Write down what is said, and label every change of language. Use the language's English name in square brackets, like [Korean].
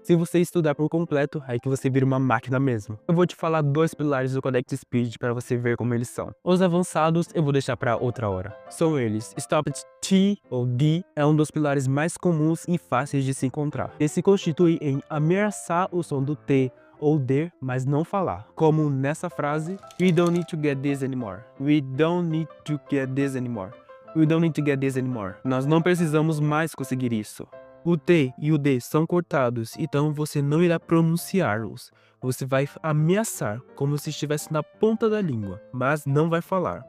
[Portuguese] Se você estudar por completo, aí que você vira uma máquina mesmo. Eu vou te falar 2 pilares do Connect Speech para você ver como eles são. Os avançados eu vou deixar para outra hora. São eles: Stop T ou D é um dos pilares mais comuns e fáceis de se encontrar. Ele se constitui em ameaçar o som do T ou D, mas não falar. Como nessa frase: [English] We don't need to get this anymore. We don't need to get this anymore. We don't need to get this anymore. [Portuguese] Nós não precisamos mais conseguir isso. O T e o D são cortados, então você não irá pronunciá-los. Você vai ameaçar, como se estivesse na ponta da língua, mas não vai falar.